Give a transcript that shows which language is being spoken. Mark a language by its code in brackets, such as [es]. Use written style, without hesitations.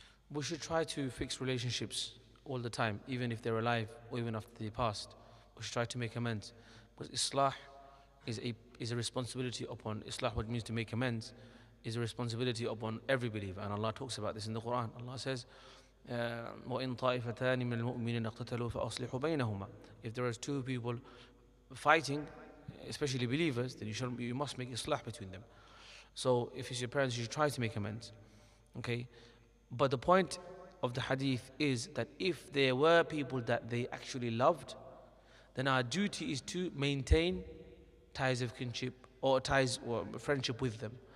[en] We should try to fix relationships all the time, even if they're alive or even after they passed. We should try to make amends. Because Islah is a responsibility upon Islah, what it means to make amends, is a responsibility upon every believer. And Allah talks about this in the Quran. Allah says, [ar] وَإِن طَائِفَتَانِ مِنَ الْمُؤْمِنِينَ اقْتَتَلُوا فَأَصْلِحُوا بَيْنَهُمَا. [en] If there is two people fighting, especially believers, then you must make Islah between them. So if it's your parents, you should try to make amends. Okay? But the point of the hadith is that if there were people that they actually loved, then our duty is to maintain ties of kinship or ties or friendship with them.